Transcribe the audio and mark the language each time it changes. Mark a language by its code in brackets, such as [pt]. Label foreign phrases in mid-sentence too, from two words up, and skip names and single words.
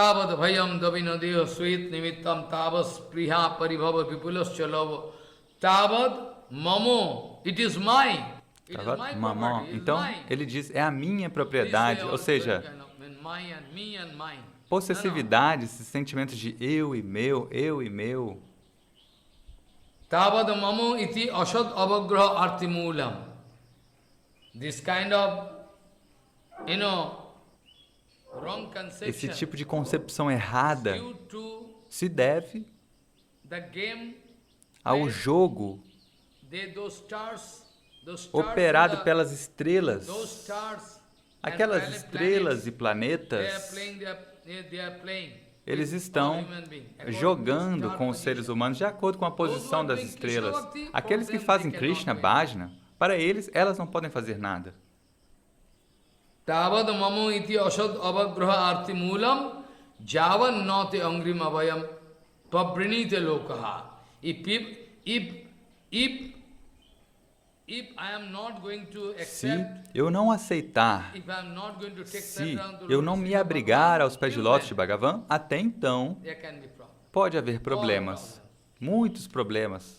[pt] Então, ele diz, é a minha propriedade, ou seja, possessividade, esses sentimentos de eu e meu, eu e meu. [sa] तावन् ममेति असद् अवग्रह आर्तिमूलम्. [en] This kind of, wrong conception. [pt] Esse tipo de concepção errada se deve ao jogo operado pelas estrelas. Aquelas estrelas e planetas, eles estão jogando com os seres humanos de acordo com a posição das estrelas. Aqueles que fazem Krishna Bhajana, para eles, elas não podem fazer nada. [sa] तावन् ममेति असद् अवग्रह आर्तिमूलम् यावन् न ते अङ्घ्रिम् अभयम् प्रवृणीत लोकः. [pt] Se eu não aceitar, se eu não me abrigar aos pés de lótus de Bhagavan, até então pode haver problemas, muitos problemas.